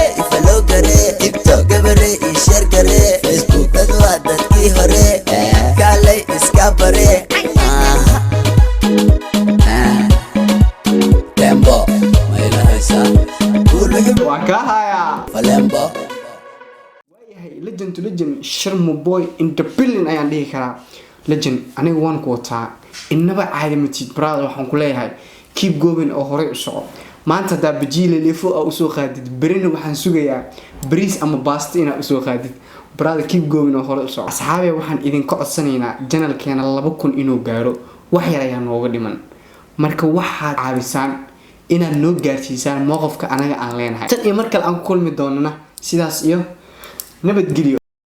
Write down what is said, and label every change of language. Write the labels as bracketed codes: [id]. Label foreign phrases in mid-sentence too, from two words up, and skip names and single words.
[so] Follow gare, TikTok gabare, ii share gare. Facebook dad waa dadkii hore, kaalay iska bare. Tembo, ma ila haysaa? Guul wixii Waa kaa hayaa. Falembo. Waayahay, [en] legend to legend, Sharmo boy in the building [so] ayaan dhihi karaa. Legend, aniga waan ku wataa. Innaba caadi ma tihid, brother, waxaan ku leeyahay, [en] keep going [so] oo horey u soco. Maanta haddaa Bajiile Lefo aa u soo qaadid, berina waxaan sugayaa bariis ama baasto inaad u soo qaadid. Brother, [en] keep going [so] oo horey u soco. Asxaabe, waxaan idinka codsanaynaa channelkeena laba kun inuu gaaro. Wax yar ayaa nooga dhiman. Marka waxaad caabisaan inaad noo gaarsiisaan mowqifka anaga aan leenahay. Tan iyo mar kale aan ku kulmi doonana, sidaas iyo nabadgelyo.